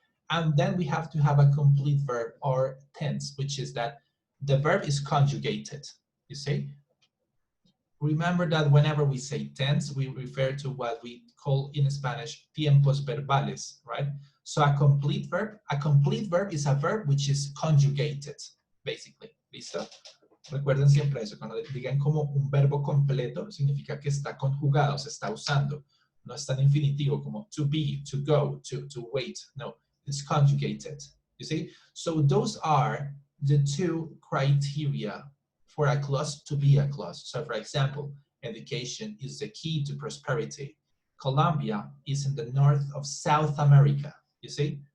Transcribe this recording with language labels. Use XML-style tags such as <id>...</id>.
<en>And then we have to have a complete verb or tense, which is that the verb is conjugated, you see? Remember that whenever we say tense, we refer to what we call in Spanish tiempos verbales, right? So a complete verb is a verb which is conjugated, basically.</en> <es>¿Listo? Recuerden siempre eso, cuando digan como un verbo completo, significa que está conjugado, se está usando. No está en infinitivo, como</es> <en>to be, to go, to wait. No, it's conjugated, you see? So those are the two criteria for a clause to be a clause. So for example, education is the key to prosperity. Colombia is in the north of South America, you see?</en>